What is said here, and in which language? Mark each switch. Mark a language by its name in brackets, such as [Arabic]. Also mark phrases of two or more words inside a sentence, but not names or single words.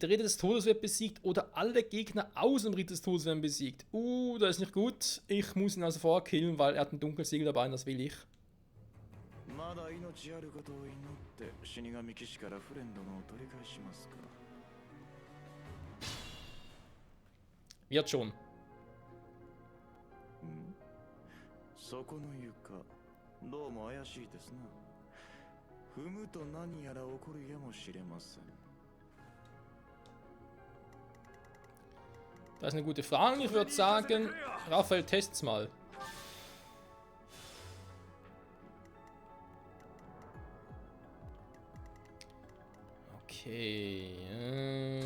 [German] Der Ritter des Todes wird besiegt oder alle Gegner aus dem Ritter des Todes werden besiegt. Das ist nicht gut. Ich muss ihn also vorkillen, weil er hat ein Dunkelsiegel dabei und das will ich. Wird schon. [Japanese] そこの床どうも怪しいですな。踏むと何やら起こるやもしれません。 [German] Das ist eine gute Frage. Ich würde sagen, Raphael, test's mal. Okay.